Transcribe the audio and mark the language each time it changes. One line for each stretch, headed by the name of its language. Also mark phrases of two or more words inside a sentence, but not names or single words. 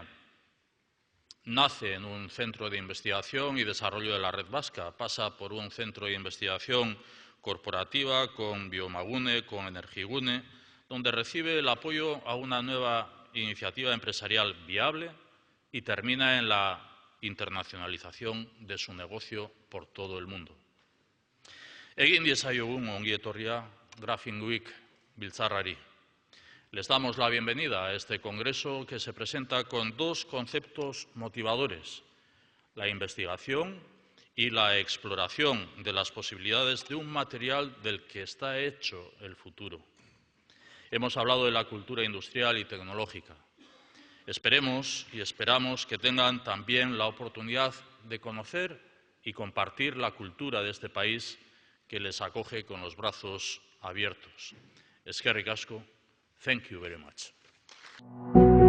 Spanish: Nace en un centro de investigación y desarrollo de la Red Vasca, pasa por un centro de investigación corporativa con Biomagune, con Energigune, donde recibe el apoyo a una nueva iniciativa empresarial viable y termina en la internacionalización de su negocio por todo el mundo.
Basque: Egin diezaiogun ongi etorria Graphene Week biltzarrari.
Spanish: Les damos la bienvenida a este congreso que se presenta con 2 conceptos motivadores: la investigación y la exploración de las posibilidades de un material del que está hecho el futuro. Hemos hablado de la cultura industrial y tecnológica. Esperemos y esperamos que tengan también la oportunidad de conocer y compartir la cultura de este país que les acoge con los brazos abiertos.
Basque: Eskerrik asko.
English: Thank you very much.